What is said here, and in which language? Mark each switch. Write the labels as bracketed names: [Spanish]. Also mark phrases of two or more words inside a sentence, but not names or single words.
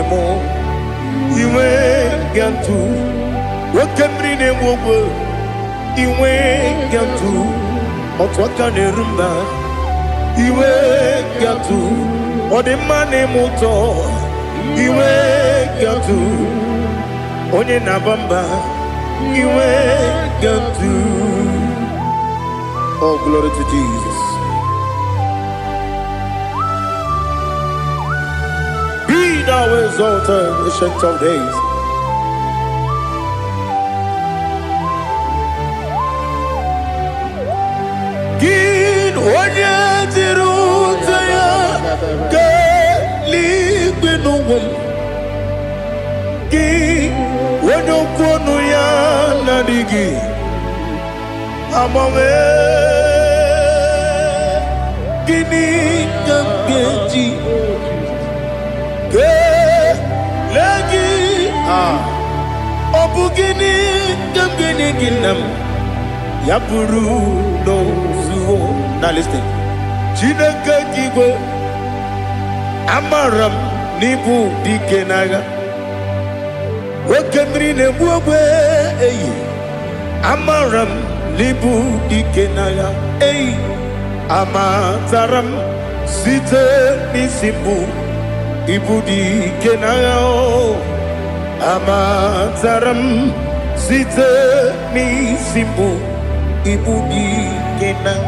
[Igbo] m iwe ga-atụ nwoke mmiri na-enwe ogwe iwe ga-atụ otu aka na-eru mba iwe ga-atụ ọ dị mma na-eme ụtọ iwe ga-atụ onye na-aba mba iwe ga-atụ. [English] Oh, glory to Jesus. Be thou exalted, ancient of days. [Igbo] Onye jiri ụzọ ya ga-eluigwe n'ụwa gị onye okwu ọnụ ya na-adịghị agbanwe gịnị ka m ga-eji kelee gị ọ bụ gịnị ka m ga-enye gị nna m ya bụrụ n'ozuo. [English] Now listen. [Igbo] Chineke kigwe amaram n'ibu dike n'agha nwoke mmiri na-egbu ogwe eyi amaram n'ibu dike n'agha eyi amatara m site n'isi mbụ ibu dike n'agha amatara m site n'isi mbụ ibu dike n'agha.